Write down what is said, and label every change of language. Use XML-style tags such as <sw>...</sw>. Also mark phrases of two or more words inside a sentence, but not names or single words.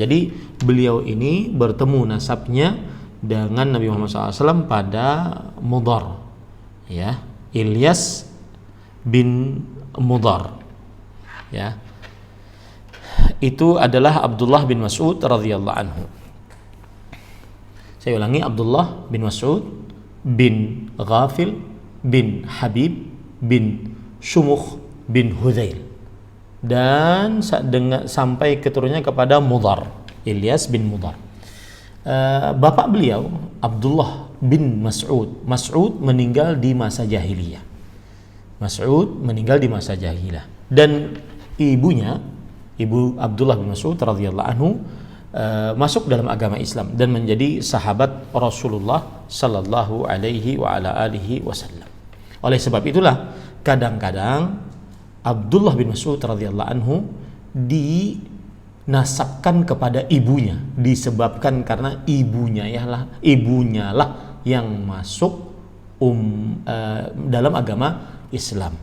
<id>Jadi beliau ini bertemu nasabnya dengan Nabi Muhammad</id> <ar>صلى الله عليه وسلم</ar> <id>pada Mudhar, ya, Ilyas bin Mudhar, ya. Itu adalah Abdullah bin Mas'ud</id> <ar>رضي الله عنه.</ar> <id>Saya ulangi, Abdullah bin Mas'ud bin Ghafil bin Habib bin Shumukh bin Hudzail, dan sampai keturunannya kepada Mudhar, Ilyas bin Mudhar. Bapak beliau Abdullah bin Mas'ud. Mas'ud meninggal di masa jahiliyah. Dan ibunya, ibu Abdullah bin Mas'ud</id> <ar>رضي الله عنه,</ar> <id>masuk dalam agama Islam dan menjadi sahabat Rasulullah</id> <ar>صلى الله عليه وعلى آله وسلم.</ar> <id>Oleh sebab itulah kadang-kadang Abdullah bin Mas'ud</id> <ar>رضي الله عنه</ar> <id>dinasabkan kepada ibunya, disebabkan karena ibunya lah yang masuk dalam agama Islam.</id>